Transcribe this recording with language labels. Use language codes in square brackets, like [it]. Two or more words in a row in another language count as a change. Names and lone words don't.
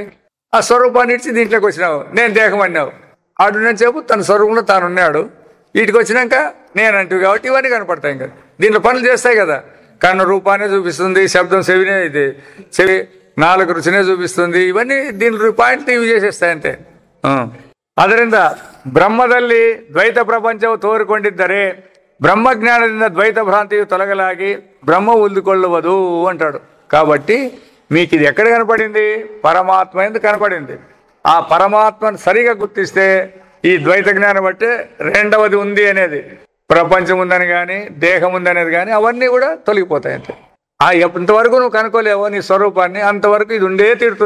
[te] ఆ స్వరూపాన్ని ఇచ్చి దీంట్లోకి వచ్చినావు, నేను దేహం అన్నావు. ఆడు నేను చెప్పు తన స్వరూపంలో తాను ఉన్నాడు. వీటికి వచ్చినాక నేనంటివి కాబట్టి ఇవన్నీ కనపడతాయి. ఇంకా దీంట్లో పనులు చేస్తాయి కదా. కన్ను రూపాన్ని చూపిస్తుంది, శబ్దం చెవినే, ఇది చెవి నాలుగు రుచినే చూపిస్తుంది. ఇవన్నీ దీని పాయింట్లు ఇవి చేసేస్తాయి అంతే. [kn] ಅದರಿಂದ ಬ್ರಹ್ಮದಲ್ಲಿ ದ್ವೈತ ಪ್ರಪಂಚವು ತೋರಿಕೊಂಡಿದ್ದರೆ ಬ್ರಹ್ಮಜ್ಞಾನದಿಂದ ದ್ವೈತ ಭ್ರಾಂತಿಯು ತೊಲಗಲಾಗಿ ಬ್ರಹ್ಮ ಉಳಿದುಕೊಳ್ಳುವುದು అంటాడు. [te] కాబట్టి మీకు ఇది ఎక్కడ కనపడింది? పరమాత్మ ఎందుకు కనపడింది. ఆ పరమాత్మను సరిగా గుర్తిస్తే ఈ ద్వైత జ్ఞానం బట్టే రెండవది ఉంది అనేది, ప్రపంచం ఉందని కానీ దేహం ఉందనేది కానీ అవన్నీ కూడా తొలగిపోతాయి అంతే. ఎంతవరకు నువ్వు కనుక్కోలేవో నీ స్వరూపాన్ని అంతవరకు ఇది ఉండే తీరుతుంది.